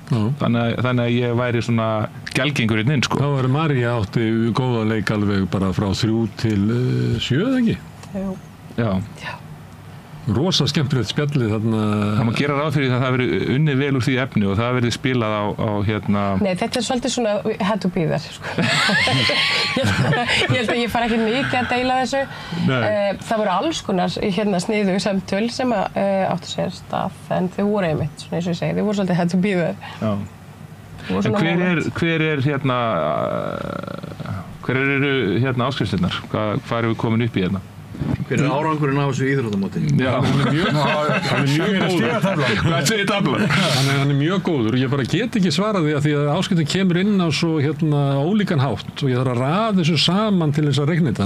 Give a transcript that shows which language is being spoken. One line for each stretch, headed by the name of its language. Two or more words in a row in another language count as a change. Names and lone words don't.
Icelandic: Þannig að ég væri svona gelgengur inn, sko. Þá var María átti góða leik alveg bara frá 3 til 7, ekki? Já. Rosa skemmtilegt spjallið þarna. Það má gera ráð fyrir það verið unnið vel úr því efni og það verið spilað á hérna... Nei, þetta er svolítið svona
English: had to be there,
Icelandic: sko. Ég held að ég fara ekki mikið að deila þessu. Það voru alls konar hérna sniðug samtöl sem áttu sér stað, en þau voru einmitt, svona eins og ég segi, þau voru svolítið
English: had to be there.
Icelandic: Já. En hver eru hérna áskrifstinnar? Hvað erum við komin upp í hérna? Hver er árangurinn af þessu íþróttamóti? Já, hann er mjög góður. Hvað segir tablan? Hann er mjög góður. Ég bara get ekki svarað því að áskriftin kemur inn á svo hérna ólíkan hátt og ég þarf að raða þessu saman til þess að reikna þetta.